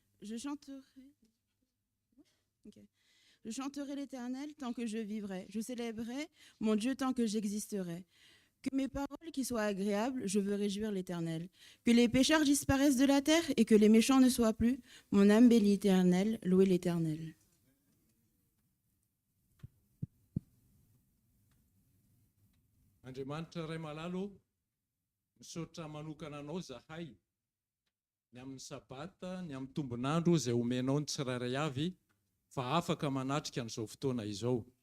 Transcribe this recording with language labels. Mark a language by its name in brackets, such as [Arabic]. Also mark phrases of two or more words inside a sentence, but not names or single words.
[French] Je chanterai. Ok. Je chanterai l'Éternel tant que je vivrai. Je célébrerai mon Dieu tant que j'existerai. Que mes paroles qui soient agréables, je veux réjouir l'Éternel. Que les pécheurs disparaissent de la terre et que les méchants ne soient plus. Mon âme bénit l'Éternel, louez l'Éternel. [Malagasy] Andriamanitra ray malalo misaotra manokana anao zahay ny amin'ny sabata ny amin'ny tombonandro izay omenao ny tsirairay avy fa afaka manatrika an'izao fotoana izao.